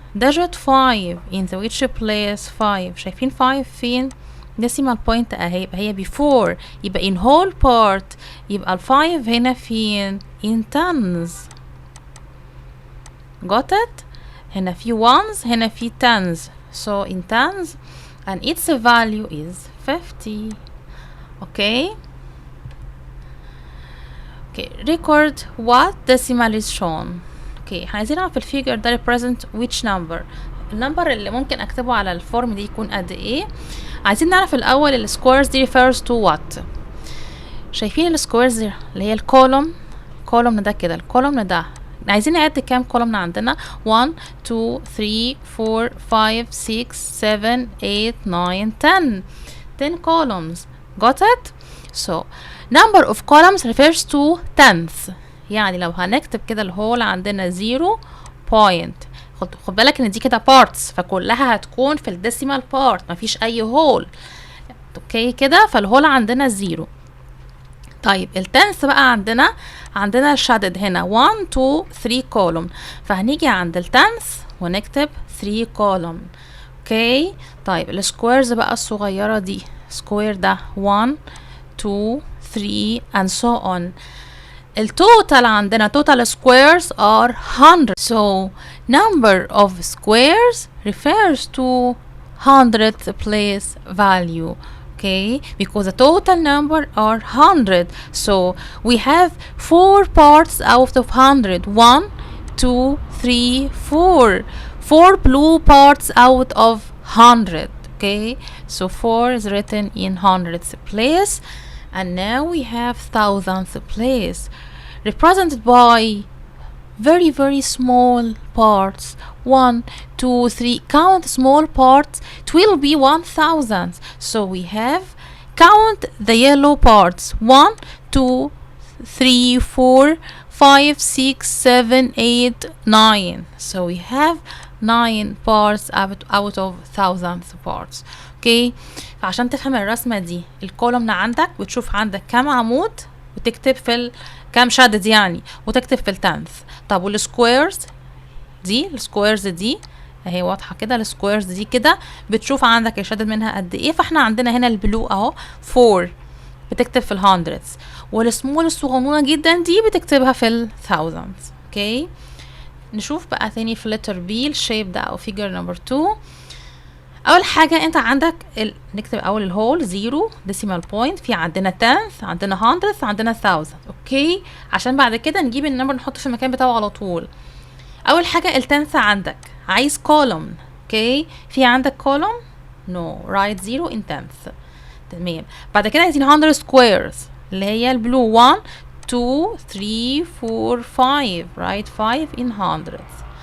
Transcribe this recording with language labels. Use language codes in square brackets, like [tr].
[en] digit 5 in the which place? 5. [ar] شايفين 5 فين؟ [en] decimal point [ar] اهي، يبقى هي [en] before، [ar] يبقى [en] in whole part، [ar] يبقى ال 5 هنا فين؟ [en] in tens. got it؟ [ar] هنا في [en] ones، هنا في tens، so in tens and its value is 50. okay. Okay, record what decimal is shown. [ar] Okay, احنا عايزين نعرف الفيجر ده [en] represent which number. [ar] النمبر اللي ممكن اكتبه على الفورم دي يكون قد ايه. عايزين نعرف الاول السكويرز دي [en] refers to what. [ar] شايفين السكويرز اللي هي الكولوم ده كده، الكولوم ده عايزين نعد كام كولوم عندنا؟ 1 2 3 4 5 6 7 8 9 10 [en] columns. got it? So number of columns refers to tenths. [ar] يعني لو هنكتب كده الهول عندنا 0 point، خد بالك ان دي كده parts، فكلها هتكون في الديسيمال بارت، مفيش اي هول. اوكي كده، فالهول عندنا 0. طيب التنث بقى عندنا الشدد هنا 1 2 3 column، فهنيجي عند التنث ونكتب 3 column. اوكي طيب السكويرز بقى الصغيرة دي، سكوير ده 1 2 3 [en] and so on. [ar] التوتال عندنا [en] total squares are 100. So number of squares refers to 100th place value. Okay, because the total number are 100. So we have 4 parts out of 100. 1 2 3 4. 4 blue parts out of 100. Okay, so 4 is written in 100th place. And now we have thousandth place, represented by very small parts. 1 2 3 count small parts, it will be 1000. So we have count the yellow parts 1 2 3 4 5 6 7 8 9. So we have 9 parts out of thousandth parts. [ar] اوكي فعشان تفهم الرسمة دي، الكولومن عندك بتشوف عندك كام عمود وتكتب في كام شادد يعني، وتكتب في التنث. طب والسكويرز دي، السكويرز دي اهي واضحة كده، السكويرز دي كده بتشوف عندك الشادد منها قد ايه. فاحنا عندنا هنا البلو اهو 4 بتكتب في الهندردز، والسمول الصغنونة جدا دي بتكتبها في الثاوزندز. اوكي نشوف بقى تاني في letter B الشيب ده او figure number 2. اول حاجة انت عندك نكتب اول الهول 0 [en] decimal point، [ar] في عندنا tenth، عندنا hundredth، عندنا thousand. اوكي عشان بعد كده نجيب النمبر نحطه في المكان بتاعه على طول. اول حاجة التنث عندك عايز column. اوكي في عندك [en] column no write 0 in tenth. [ar] تمام بعد كده عايزين 100 squares اللي هي البلو 1 2 3 4 5 [en] write 5 in hundreds.